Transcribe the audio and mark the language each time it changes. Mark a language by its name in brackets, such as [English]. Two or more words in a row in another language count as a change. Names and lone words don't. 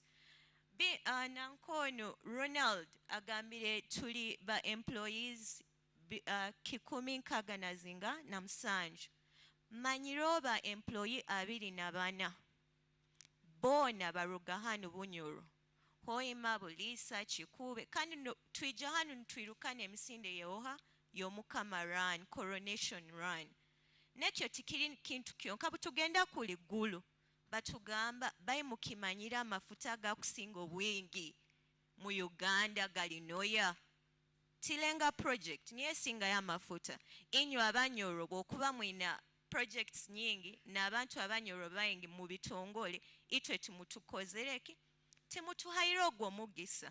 [Nyoro] Nankono Ronald agambire tuli ba employees 117 na musanju. Manyiroba employee 24 bona baruga hanu Bunyoro, Hoima, Bulisa, Chikube kandi twija hanu ntwirukane emisinde yeoha yomukama run, [English] coronation run. [Nyoro] Nekyo tikiri kintu kyonka butugenda kuli gulu batugamba bayimukimanyira amafuta gakusinga obwingi mu Uganda galinoya. Tilenga project niye singa ya mafuta. Inyo Abanyoro bwokuba mwina projects nyingi na abantu Abanyoro bayingi mu bitongole itwe tumutukozereki temutuhaira ogwo mugisa.